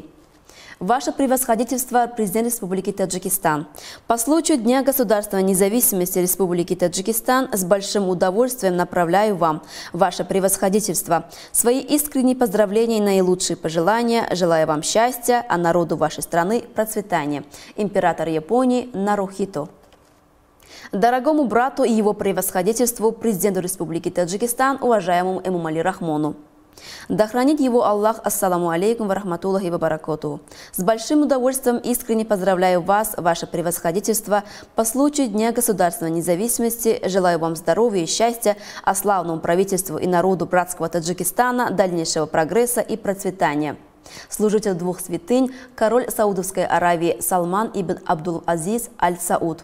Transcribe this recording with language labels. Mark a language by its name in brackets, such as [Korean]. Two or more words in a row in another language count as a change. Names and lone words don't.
[Russian] Ваше превосходительство, президент Республики Таджикистан, по случаю Дня государственной независимости Республики Таджикистан с большим удовольствием направляю вам, ваше превосходительство, свои искренние поздравления и наилучшие пожелания, желаю вам счастья, а народу вашей страны процветания. Император Японии Нарухито. Дорогому брату и его превосходительству, президенту Республики Таджикистан, уважаемому Эмомали Рахмону. Да хранит его Аллах. [Arabic] السلام عليكم ورحمة الله وبركاته. [Russian] С большим удовольствием искренне поздравляю вас, ваше превосходительство, по случаю Дня государственной независимости. Желаю вам здоровья и счастья, а славному правительству и народу братского Таджикистана дальнейшего прогресса и процветания. Служитель двух святынь, король Саудовской Аравии Салман ибн Абдул-Азиз Аль-Сауд.